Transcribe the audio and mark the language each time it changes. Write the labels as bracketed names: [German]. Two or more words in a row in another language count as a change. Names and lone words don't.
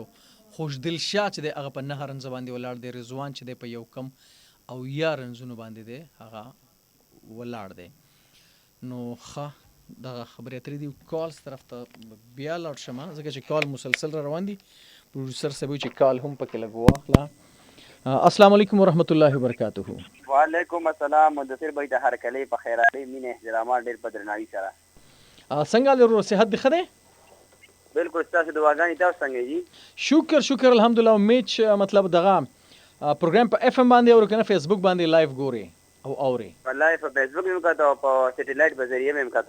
[Pashto] خوشدل شاه چې دی هغه په 9 رنزه باندې ولاړ دی. رضوان چې دی په یو کم او یا رنزونو باندې دی هغه ولاړ دی. نو ښه دغه خبرې اترې دي کالز طرف ته بیا لاړ شم ځکه چې کال مسلسل را روان دي پروډوسر صاحب چې کال هم پکې لږ واخله. [Arabic] السلام علیکم ورحمۃ اللہ وبرکاتہ. وعلیکم السلام [Pashto] مدثر بھائی د هرکلی په خیراتي مینه احترامات ډېر په درناوي سره. څنګه لرو صحت دی ښه دی؟ بالکل ستاسو دعاګانې تاسو څنګه دي؟ شکر الحمدلله. امید چې مطلب دغه پروګرام په اف ام باندې او کنه فیسبوک باندې لایو ګوري او اوري؟ والله په فیسبوک هم کاته او په سټلایټ په ذریعہ هم کاته.